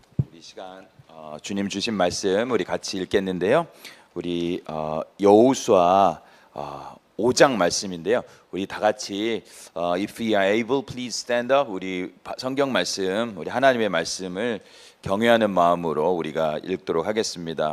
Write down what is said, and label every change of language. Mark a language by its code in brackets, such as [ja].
[ko] 우리 시간 주님 주신 말씀 우리 같이 읽겠는데요. 우리 여호수아 5장 말씀인데요. 우리 다 같이 [en] If we are able, please stand up. [ko] 우리 성경 말씀, 우리 하나님의 말씀을 경외하는 마음으로 우리가 읽도록 하겠습니다.